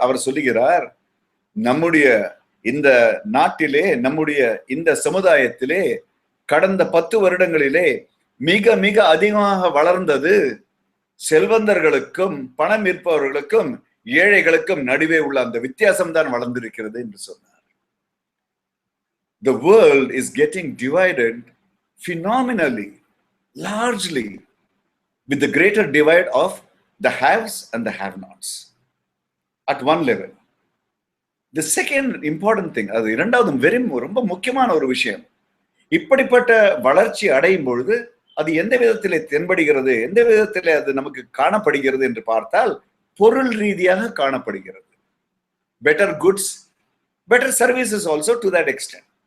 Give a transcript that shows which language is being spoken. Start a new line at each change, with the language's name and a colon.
Tamil: அவர் சொல்லுகிறார், நம்முடைய இந்த நாட்டிலே, நம்முடைய இந்த சமுதாயத்திலே கடந்த 10 வருடங்களிலே மிக மிக அதிகமாக வளர்ந்தது செல்வந்தர்களுக்கும் பணம் இருப்பவர்களுக்கும் ஏழைகளுக்கும் நடுவே உள்ள அந்த வித்தியாசம் தான் வளர்ந்திருக்கிறது என்று சொன்னார்.
English: The world is getting divided phenomenally, largely, with the greater divide of the haves and the have-nots at one level. The second important thing,
Tamil: அது இரண்டாவது ரொம்ப முக்கியமான ஒரு விஷயம், இப்படிப்பட்ட வளர்ச்சி அடையும் பொழுது அது எந்த விதத்திலே தென்படுகிறது, எந்த விதத்திலே அது நமக்கு காணப்படுகிறது என்று பார்த்தால் பொருள் ரீதியாக காணப்படுகிறது.
English: Better goods, better services also to that extent.